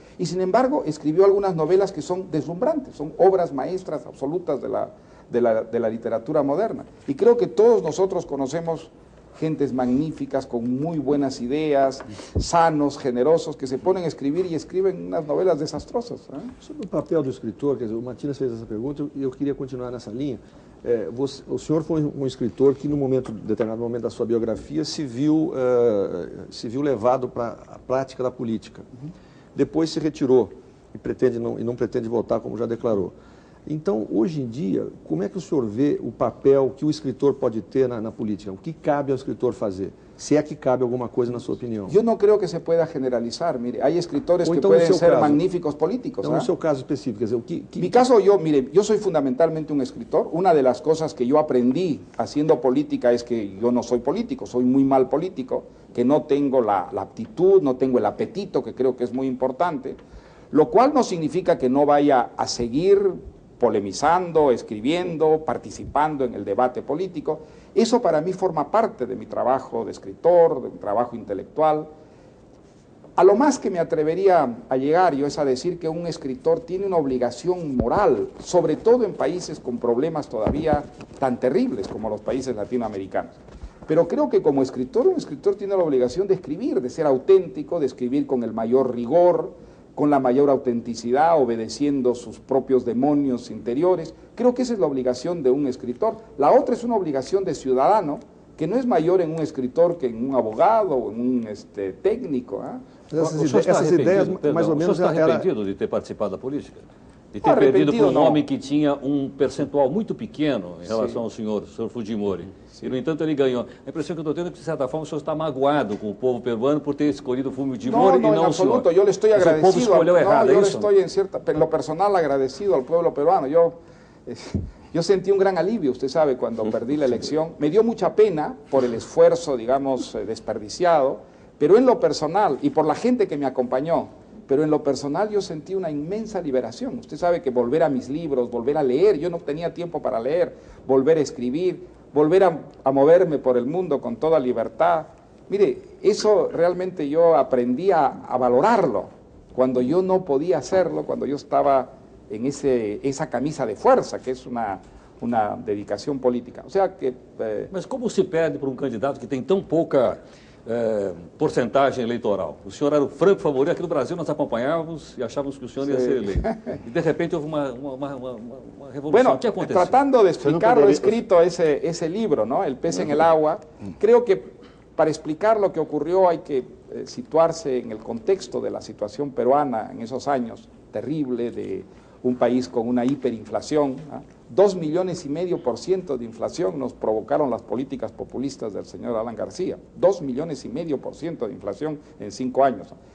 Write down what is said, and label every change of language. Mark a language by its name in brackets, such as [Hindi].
[Spanish] Y sin embargo, escribió algunas novelas que son deslumbrantes, son obras maestras absolutas de la literatura moderna. Y creo que todos nosotros conocemos gentes magníficas, con muy buenas ideas, sanos, generosos, que se ponen a escribir y escriben unas novelas desastrosas. [Portuguese] Sobre o papel do escritor, quer dizer, o Matias fez essa pergunta e eu queria continuar nessa linha. O senhor foi um escritor que, num determinado momento da sua biografia, se viu levado para a prática da política. Depois se retirou e não pretende voltar, como já declarou. Então, hoje em dia, como é que o senhor vê o papel que o escritor pode ter na política? O que cabe ao escritor fazer? Se é que cabe alguma coisa na sua opinião? Eu não creio [Spanish] que se pueda generalizar. Mire, hay escritores que pueden ser magníficos políticos. [Portuguese] Então, no seu caso específico, quer dizer, [Spanish] Mi caso, mire, yo soy fundamentalmente un escritor. Una de las cosas que yo aprendí haciendo política es que yo no soy político, soy muy mal político, que no tengo la aptitud, no tengo el apetito, que creo que es muy importante, lo cual no significa que no vaya a seguir polemizando, escribiendo, participando en el debate político. Eso para mí forma parte de mi trabajo de escritor, de mi trabajo intelectual. A lo más que me atrevería a llegar yo es a decir que un escritor tiene una obligación moral, sobre todo en países con problemas todavía tan terribles como los países latinoamericanos. Pero creo que como escritor, un escritor tiene la obligación de escribir, de ser auténtico, de escribir con el mayor rigor, con la mayor autenticidad, obedeciendo sus propios demonios interiores. Creo que esa es la obligación de un escritor. La otra es una obligación de ciudadano, que no es mayor en un escritor que en un abogado o en un técnico. [Portuguese] Essas ideias, mais ou menos... O senhor está arrependido de ter participado da política? De ter perdido para um homem que tinha um percentual muito pequeno em relação ao senhor Fujimori. E, no entanto, ele ganhou. A impressão que eu estou tendo é que, de certa forma, o senhor está magoado com o povo peruano por ter escolhido o Fujimori e não o senhor. [Spanish] Yo le estoy agradecido. [Portuguese] O povo escolheu errado, [Spanish] yo le estoy, en lo personal, agradecido al pueblo peruano. Yo sentí un gran alivio, usted sabe, cuando perdí la elección. Me dio mucha pena por el esfuerzo, digamos, desperdiciado, pero en lo personal, y por la gente que me acompañó, pero en lo personal yo sentí una inmensa liberación. Usted sabe que volver a mis libros, volver a leer, yo no tenía tiempo para leer, volver a escribir, volver a moverme por el mundo con toda libertad. Mire, eso realmente yo aprendí a valorarlo cuando yo no podía hacerlo, cuando yo estaba en esa camisa de fuerza, que es una dedicación política. O sea que... [Portuguese] Mas como se perde para um candidato que tem tão pouca porcentagem eleitoral? O senhor era o franco favorito. Aqui no Brasil nós acompanhávamos e achávamos que o senhor ia ser eleito. E de repente houve uma revolução. [Spanish] Bueno, [Portuguese] ¿Qué aconteceu? [Spanish] Tratando de explicar lo escrito ese libro, ¿no? El pez en el agua, creo que para explicar lo que ocurrió hay que situarse en el contexto de la situación peruana en esos años terrible, de un país con una hiperinflación, 2,5 millones de inflación nos provocaron las políticas populistas del señor Alan García, 2,5 millones de inflación en 5 años.